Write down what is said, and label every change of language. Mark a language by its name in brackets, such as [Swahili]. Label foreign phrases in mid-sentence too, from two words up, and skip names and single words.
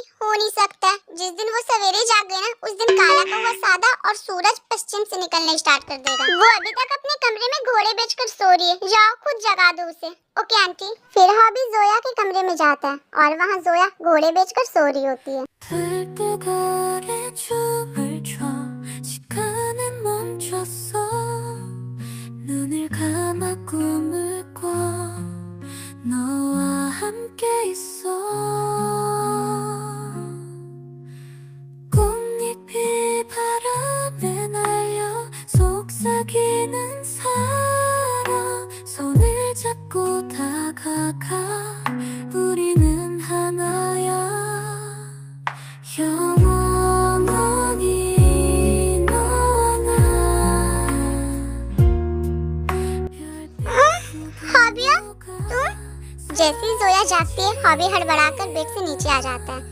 [Hindi] हो नहीं सकता। जिस दिन वो सवेरे जाग गई ना, उस दिन काला कौवा सादा और सूरज पश्चिम से निकलने स्टार्ट कर देगा। वो अभी तक अपने कमरे में घोड़े बेचकर सो रही है, जाओ खुद जगा दो उसे। ओके आंटी। फिर हॉबी जोया के कमरे में जाता है और वहाँ जोया घोड़े बेचकर सो रही होती है। [Korean] 눈을 감아 꿈을 꿔 너와 함께 있어 꽃잎이 바람에 날려 속삭이는 사랑 손을 잡고 다가가 우리는 하나야 [Hindi] जैसे ही जोया जागती है, हॉबी हड़बड़ाकर बेड से नीचे आ जाता है।